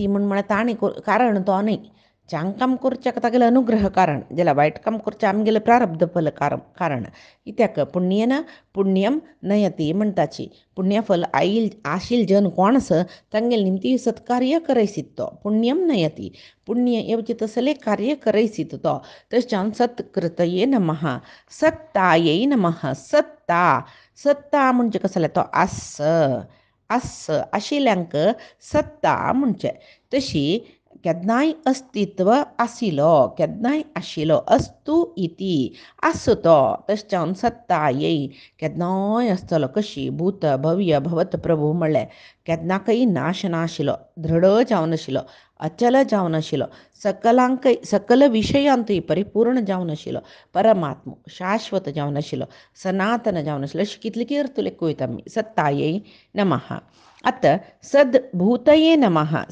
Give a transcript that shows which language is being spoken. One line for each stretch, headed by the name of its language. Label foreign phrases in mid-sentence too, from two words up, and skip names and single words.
Konkani: म्हण ताणें कारण तो न्हय चांग काम करचें तागेलें अनुग्रह कारण जाल्यार वायट काम करचें आमगेलें प्रारब्ध फल कारण कित्याक
Sanskrit: पुण्येन पुण्यम नयती
Konkani: म्हणटाची पुण्यफल आशील जन कोण आसा तांगेल निमती सत्कार्य करयसीत तो
Sanskrit: पुण्यम नयती
Konkani: पुण्य येवचें तसलें कार्य करयसीत तो तशें
Sanskrit: सत्कृतये नमः सत्तायै नमः
Konkani: सत्ता सत्ता म्हणजे कसले तो आस आशिल्ल्यांक सत्ता म्हणचे तशी केन्नाय अस्तित्व आशिलो केन्नाय आशिलो
Sanskrit: अस्तु इति
Konkani: आसो तो तशें जावन सत्ता येई केन्नाय आसतलो कशी
Sanskrit: भूत भव्य भवत प्रभू
Konkani: म्हणलें केन्नाकय नाश नाशिलो दृढ जावन आशिलो अचल जावन आशिलो सकल विशयांतूय परिपूर्ण जावन आशिलो परमात्मो शाश्वत जावन आशिलो सनातन जावन आशिलो अशें कितले किर्तुले वयता आमी
Sanskrit: सत्तायै नमः
Konkani: आतां
Sanskrit: सद्भूतये नमः